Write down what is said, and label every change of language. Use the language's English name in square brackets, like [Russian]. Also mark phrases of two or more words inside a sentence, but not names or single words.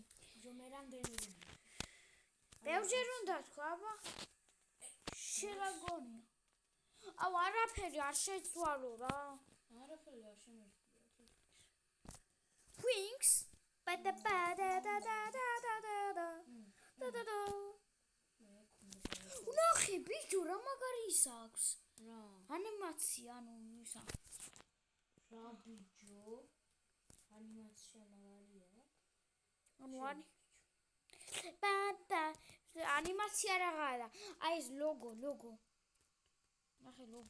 [Georgian] ჯო მე რამდენი. ბევრჯერ უნდა თქვა, აბა. შელაგონია. აუ არაფერი არ შეცვალო რა. არაფერი არ შემიძლია. [English] Wings. Bada bada da da da da da da. Da da da. [Georgian] ნახე ბიჭო, რა მაგარი ის აქვს. რა? ანიმაცია, ანუ ისა. რა ბიჭო? ანიმაცია მაგარია. ანუ ანი. ბატა. ანიმაცია რაღაცა. აი ეს ლოგო. ნახე ლოგო.